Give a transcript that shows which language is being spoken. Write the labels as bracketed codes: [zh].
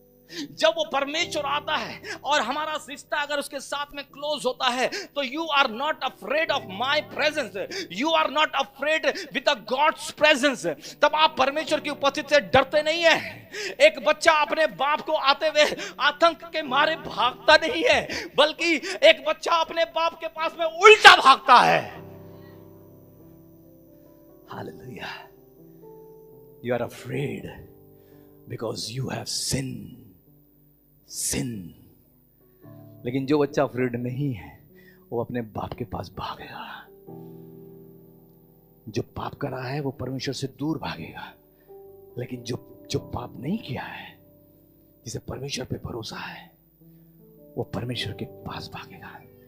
[hi] जब वो परमेश्वर आता है और हमारा रिश्ता अगर उसके साथ में क्लोज होता है तो [en] You are not afraid of my presence, you are not afraid with the God's presence. [hi] तब आप परमेश्वर की उपस्थिति से डरते नहीं है। एक बच्चा अपने बाप को आते हुए आतंक के मारे भागता नहीं है, बल्कि एक बच्चा अपने बाप के पास में उल्टा भागता है। Hallelujah. [en] You are afraid because you have sinned. sin। [hi] लेकिन जो बच्चा अफ्रेड नहीं है वो अपने बाप के पास भागेगा। जो पाप कर रहा है वो परमेश्वर से दूर भागेगा। लेकिन जो पाप नहीं किया है, जिसे परमेश्वर पे भरोसा है, वो परमेश्वर के पास भागेगा।